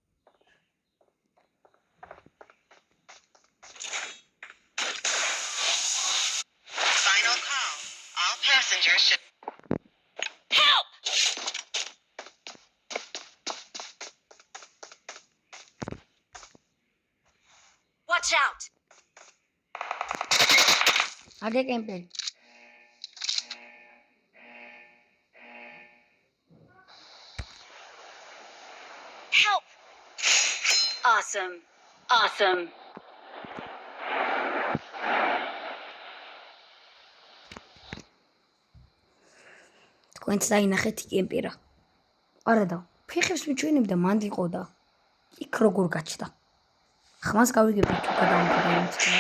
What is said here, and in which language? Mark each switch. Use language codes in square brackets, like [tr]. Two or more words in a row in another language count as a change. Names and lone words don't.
[en] Final call. All passengers should help. Watch out. [ka] აგი კემპერი. [en] Help! Awesome. Awesome. [ka] თქვენც დაინახეთ კემპერა. არადა, ფეხებს მიჩვენებდა მანდიყო და იქ როგორ გაჩნდა. ხმას გავიგებთ თუ გადავიდეთ.